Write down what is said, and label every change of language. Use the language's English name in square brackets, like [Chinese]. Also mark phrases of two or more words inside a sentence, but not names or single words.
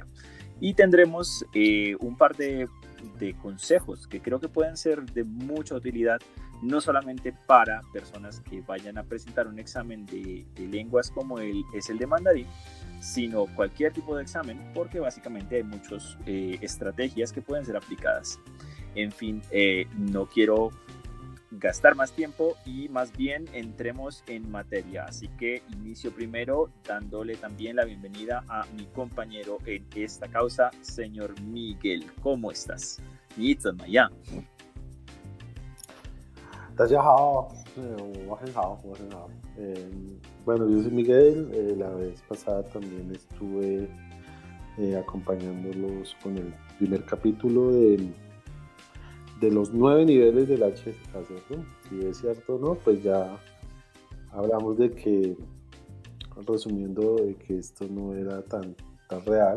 [Spanish] Y tendremos un par de consejos que creo que pueden ser de mucha utilidad, no solamente para personas que vayan a presentar un examen de lenguas como es el de mandarín, sino cualquier tipo de examen, porque básicamente hay muchas estrategias que pueden ser aplicadas. En fin, no quiero gastar más tiempo y más bien entremos en materia. Así que inicio primero dándole también la bienvenida a mi compañero en esta causa, señor Miguel. ¿Cómo estás? [Chinese] 你怎么样？大家好，我很好。 [Spanish] Bueno, yo soy Miguel. La vez pasada también estuve acompañándolos con el primer capítulo de los 9 niveles del HSK, ¿cierto? Si es cierto o no, pues ya hablamos de que, resumiendo, de que esto no era tan real.